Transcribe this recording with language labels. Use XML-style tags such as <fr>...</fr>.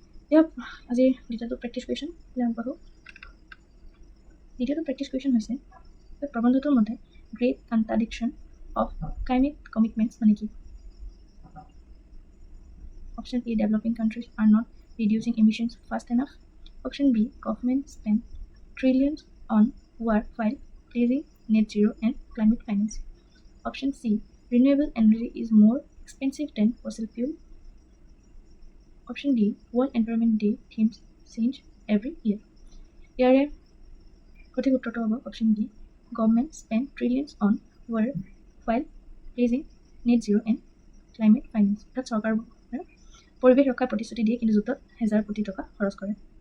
<as>এতিয়া আজিৰ দ্বিতীয়টো প্ৰেক্টিছ কুৱেশ্যন আমি পঢ়োঁ। দ্বিতীয়টো প্ৰেক্টিছ কুৱেশ্যন হৈছে প্ৰবন্ধটোৰ মতে</as> <en>great contradiction of climate commitments</en> <as>মানে কি?</as> <en>Option A developing countries are not reducing emissions fast enough, option B government spend trillions on war while pledging net zero and climate finance. Option C, renewable energy is more expensive than fossil fuel. Option D, World Environment Day themes change every year.</en> <as>ইয়াৰে সঠিক উত্তৰটো হ'ব</as> <en>Option D, government spend trillions on war while pledging net zero and climate finance.</en> <as>অৰ্থাৎ চৰকাৰবোৰে পৰিৱেশ ৰক্ষাৰ প্ৰতিশ্ৰুতি দিয়ে কিন্তু জোঁটত হেজাৰ কোটি টকা খৰচ কৰে।</as>